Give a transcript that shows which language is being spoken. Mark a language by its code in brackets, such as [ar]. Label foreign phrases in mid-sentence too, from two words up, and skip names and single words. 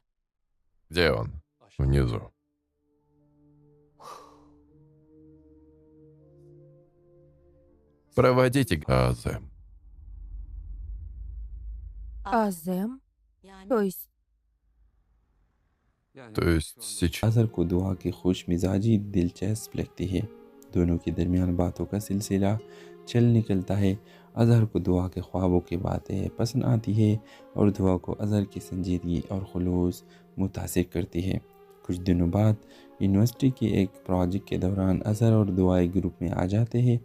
[ru] Где он? Внизу. Проводите Азем. Азем? То есть, То есть сейчас... [ur] اظہر کو دعا کی خوش مزاجی دلچسپ لگتی ہے۔ دونوں کے درمیان باتوں کا سلسلہ چل نکلتا ہے. اظہر کو دعا کے خوابوں کی باتیں پسند آتی ہے اور دعا کو اظہر کی سنجیدگی اور خلوص متاثر کرتی ہے. کچھ دنوں بعد یونیورسٹی کے ایک پروجیکٹ کے دوران اظہر اور دعا ایک گروپ میں آ جاتے ہیں.